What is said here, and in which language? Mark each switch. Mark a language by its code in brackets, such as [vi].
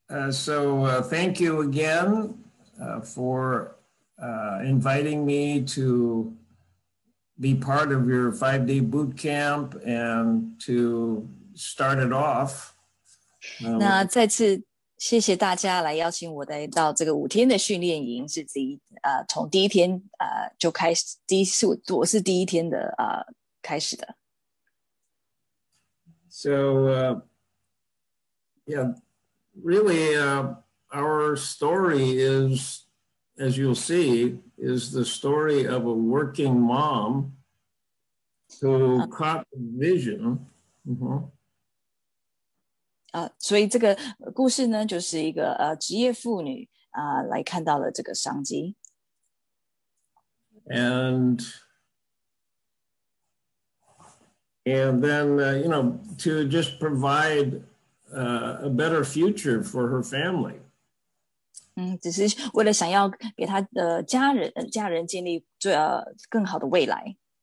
[en] So thank you again for inviting me to be part of your 5-day boot camp and to start it off. [zh] 那再次谢谢大家来邀请我来到这个5天的训练营，是从第一天就开始，我是第一天的开始的。 [en] So yeah, really our story is, as you'll see, is the story of a working mom who caught the vision. [zh] 所以这个故事呢，就是一个职业妇女来看到了这个商机。 [en] And then, you know, to just provide a better future for her family. [zh] 只是为了想要给她的家人建立更好的未来。